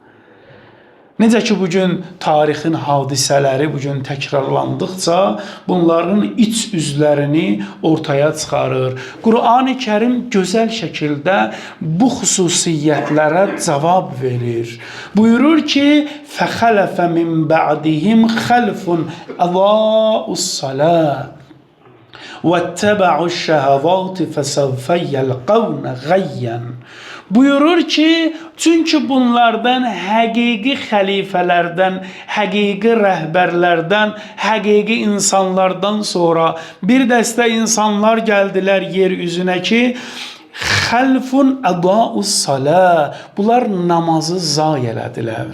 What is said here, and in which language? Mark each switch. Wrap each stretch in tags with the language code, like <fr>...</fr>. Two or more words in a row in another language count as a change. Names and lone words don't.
<az>Necə ki, bugün tarixin hadisələri bugün təkrarlandıqca bunların iç üzlərini ortaya çıxarır. Qur'an-ı Kərim gözəl şəkildə bu xüsusiyyətlərə cavab verir. Buyurur ki,</az> <ar>فَخَلَفَ مِنْ بَعْدِهِمْ خَلْفٌ أَضَاءُوا الصَّلَاةَ وَاتَّبَعُوا الشَّهَوَاتِ فَسَوْفَ يَلْقَوْنَ غَيًّا.</ar> <az>Buyurur ki, çünki bunlardan həqiqi xəlifələrdən, həqiqi rəhbərlərdən, həqiqi insanlardan sonra bir dəstə insanlar gəldilər yer üzünə ki,</az> <ar>خلف أضاعوا الصلاة,</ar> <az>bunlar namazı zay elədilər.</az>